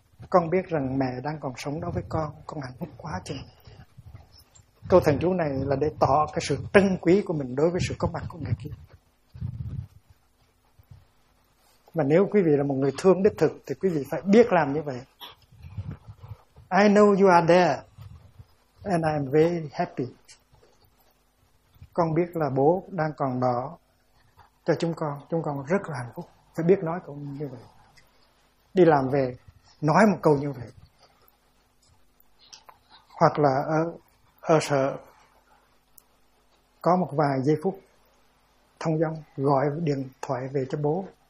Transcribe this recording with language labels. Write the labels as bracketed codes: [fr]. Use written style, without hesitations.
[vi] Con biết rằng mẹ đang còn sống đó với con hạnh phúc quá chừng. Câu thần chú này là để tỏ cái sự trân quý của mình đối với sự có mặt của người kia. Mà nếu quý vị là một người thương đích thực thì quý vị phải biết làm như vậy. [en] I know you are there and I am very happy. [vi] Con biết là bố đang còn đó cho chúng con rất là hạnh phúc. Phải biết nói cũng như vậy. Đi làm về nói một câu như vậy. Hoặc là ở sở có một vài giây phút thông dong gọi điện thoại về cho bố.